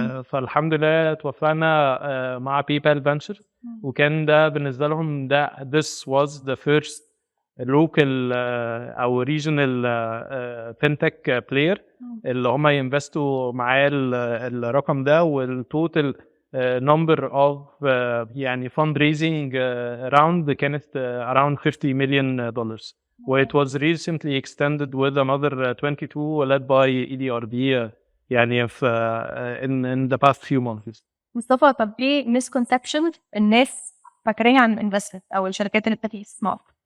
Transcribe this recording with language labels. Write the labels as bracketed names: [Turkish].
[Arabic] فالحمد لله توفقنا مع PayPal Venture، وكان ده بالنسبه لهم ده [English] this was the first local [Arabic] او [English] regional fintech player [Arabic] اللي هم ينفستوا معاه الرقم ده. والتوتال [English] number of يعني fundraising round [Arabic] كانت [English] around $50 million. It was recently extended with another 22 led by EDRB [Arabic] يعني في [English] in the past few months. [Arabic] مصطفى، طب ايه misconception الناس فاكرينها عن الانفستمنت او الشركات اللي بتبتدي تسمعها؟